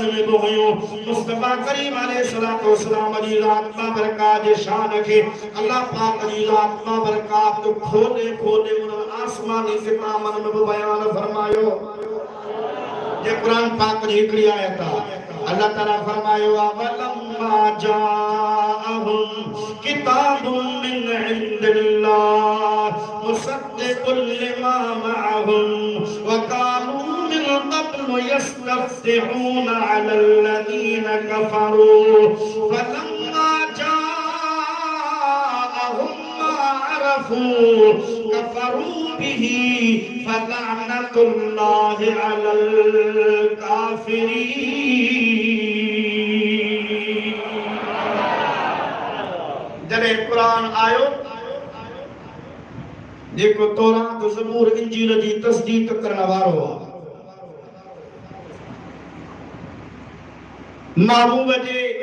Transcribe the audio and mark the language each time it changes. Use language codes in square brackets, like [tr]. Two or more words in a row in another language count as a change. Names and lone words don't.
[sd] में बि हुयूं मुस्तफा करीम [ar] عليه الصلاة والسلام [sd] जी ज़ात बाबरकात जे शान के अल्लाह पाक जी ज़ात बाबरकात खोले खोले उन आसमानी किताबन में बयान फरमायो जे कुरान पाक जी हिकड़ी आयत अल्लाह ताला फरमायो [ar] ولما جاءهم كتاب من عند الله مصدق لما معهم وكانوا من قبل يستفتحون على الذين كفروا فلما كفروا به فلعنة الله على الكافرين [sd] जॾहिं कुरान आयो जेको तौरात ज़बूर इंजील जी तस्दीक करण वारो आहे महबूब जे